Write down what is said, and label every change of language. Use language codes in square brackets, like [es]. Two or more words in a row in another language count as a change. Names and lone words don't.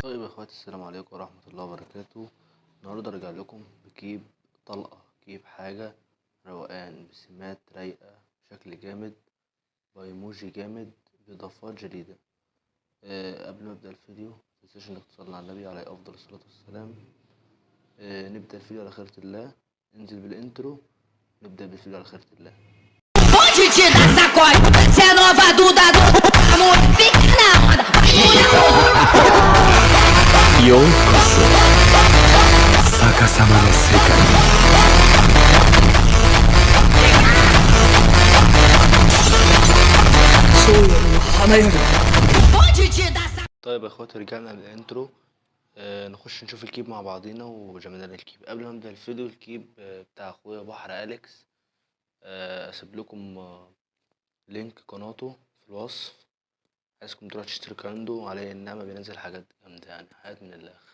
[ar] اخواتي، السلام عليكم ورحمة الله وبركاته. النهاردة ارجع لكم بكيب طلقة، كيب حاجة روقان بسمات رايقة بشكل جامد، بايموجي جامد بإضافات جديدة. قبل ما ابدأ الفيديو متنساش انك تصلي على النبي عليه افضل الصلاة والسلام. نبدأ الفيديو على خيرة الله. انزل بالانترو، نبدأ بالفيديو على خيرة الله. [pt] Pode te dar sacode, cê é nova Duda do amor, fica na onda, [ja] ようこそ 逆さまの 世界. [pt] pode te dar sacode. [ar] طيب يا اخواتي، رجعنا للانترو. نخش نشوف الكيب مع بعضينا وجمدان الكيب. قبل ما ابدأ الفيديو، الكيب بتاع اخويا بحر أليكس. اسيب لكم لينك قناته في الوصف، عايزكم تروحوا تشتركوا عنده. عليه النعمة بينزل حاجات جامدة، يعني حاجات من الآخر.